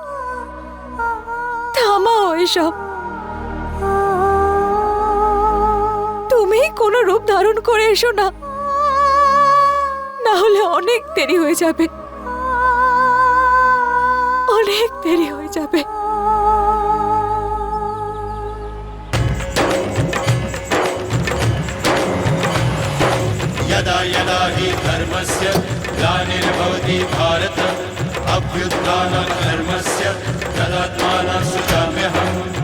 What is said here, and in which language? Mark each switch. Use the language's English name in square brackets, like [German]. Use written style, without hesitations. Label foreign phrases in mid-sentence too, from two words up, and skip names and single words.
[Bangla] থামাও এসব, তুমি কোনো রূপ ধারণ করে এসো না, না হলে অনেক দেরি হয়ে যাবে, অনেক দেরি হয়ে যাবে। [Sanskrit] यदा यदा हि धर्मस्य ग्लानिर्भवति भारत अभ्युत्थानधर्मस्य तदात्मानं सृजाम्यहम्।